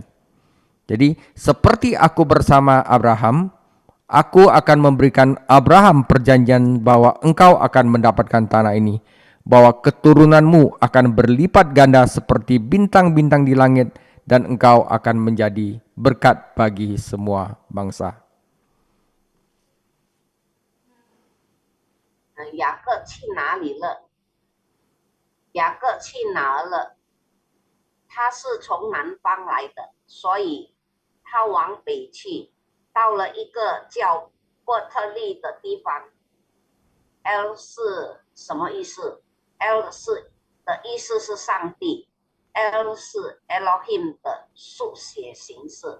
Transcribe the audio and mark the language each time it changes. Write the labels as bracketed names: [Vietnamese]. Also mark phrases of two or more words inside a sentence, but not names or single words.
[Indonesian] Jadi seperti aku bersama Abraham, aku akan memberikan Abraham perjanjian bahwa engkau akan mendapatkan tanah ini, bahwa keturunanmu akan berlipat ganda seperti bintang-bintang di langit, dan engkau akan menjadi berkat bagi semua bangsa. [Chinese] 雅各去哪里了？雅各去哪儿了？他是从南方来的，所以他往北去，到了一个叫伯特利的地方。L 是什么意思 ？L 是的意思是上帝 ，L 是 Elohim 的速写形式。